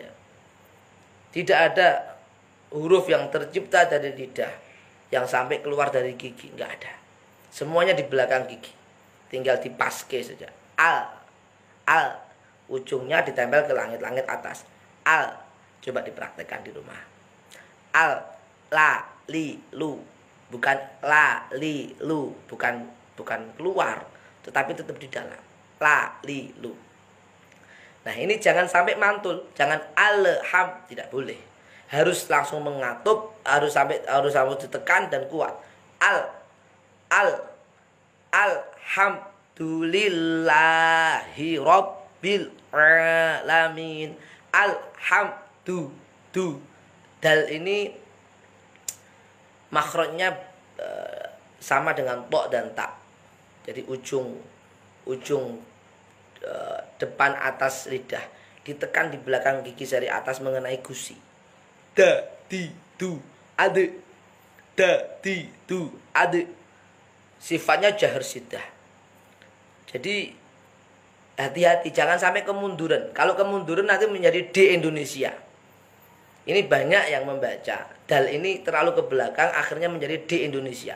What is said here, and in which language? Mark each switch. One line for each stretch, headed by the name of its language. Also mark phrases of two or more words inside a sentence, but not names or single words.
Indonesian: Tidak ada huruf yang tercipta dari lidah yang sampai keluar dari gigi, enggak ada. Semuanya di belakang gigi. Tinggal dipaske saja. Al. Ujungnya ditempel ke langit-langit atas. Al. Coba dipraktekkan di rumah. Al, la, li, lu. Bukan la, li, lu. Bukan keluar, tetapi tetap di dalam. La, li, lu. Nah, ini jangan sampai mantul. Jangan alham, tidak boleh. Harus langsung mengatup, harus sampai ditekan dan kuat.
Arabic: الحمد لله رب العالمين.
Indonesian: Alhamdu. Dal ini makhrajnya sama dengan to dan ta. Jadi ujung depan atas lidah ditekan di belakang gigi jari atas mengenai gusi. Da, di, du, ade. Da, di, du, ade. Sifatnya
Arabic: جهر شدة.
Indonesian: Jadi hati-hati, jangan sampai kemunduran. Kalau kemunduran nanti menjadi D Indonesia. Ini banyak yang membaca dal ini terlalu ke belakang, akhirnya menjadi D Indonesia.